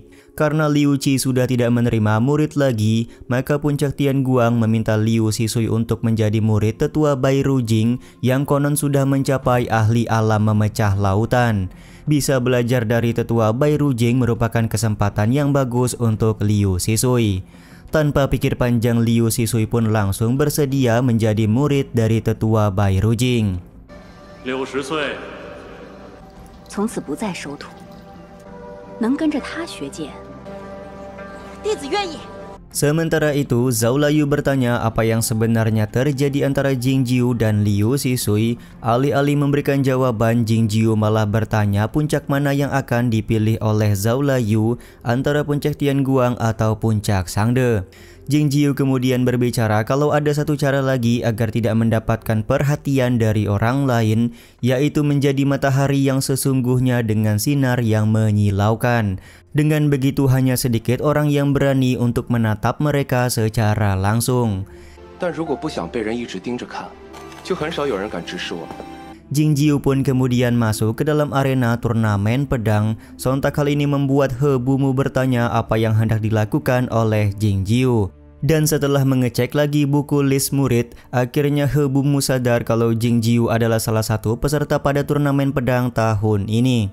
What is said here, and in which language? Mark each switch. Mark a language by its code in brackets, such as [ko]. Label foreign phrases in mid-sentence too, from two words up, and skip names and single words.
[id] Karena Liu Qi sudah tidak menerima murid lagi, maka Puncak Tianguang meminta Liu Sisui untuk menjadi murid tetua Bairu Jing yang konon sudah mencapai ahli alam memecah lautan. Bisa belajar dari tetua Bairu Jing merupakan kesempatan yang bagus untuk Liu Sisui. Tanpa pikir panjang, Liu Sisui pun langsung bersedia menjadi murid dari tetua Bairu Jing. [zh] 60岁，从此不再收徒，能跟着他学剑，弟子愿意。 [id] Sementara itu, Zhao Layu bertanya apa yang sebenarnya terjadi antara Jing Jiu dan Liu Sisui. Alih-alih memberikan jawaban, Jing Jiu malah bertanya puncak mana yang akan dipilih oleh Zhao Layu, antara puncak Tianguang atau puncak Shangde. Jing Jiu kemudian berbicara kalau ada satu cara lagi agar tidak mendapatkan perhatian dari orang lain, yaitu menjadi matahari yang sesungguhnya dengan sinar yang menyilaukan. Dengan begitu hanya sedikit orang yang berani untuk menatap mereka secara langsung. [zh] 但如果不想被人一直盯着看，就很少有人敢直视我们。 [id] Jing Jiu pun kemudian masuk ke dalam arena turnamen pedang. Sontak hal ini membuat He Bumu bertanya apa yang hendak dilakukan oleh Jing Jiu. Dan setelah mengecek lagi buku list murid, akhirnya He Bumu sadar kalau Jing Jiu adalah salah satu peserta pada turnamen pedang tahun ini.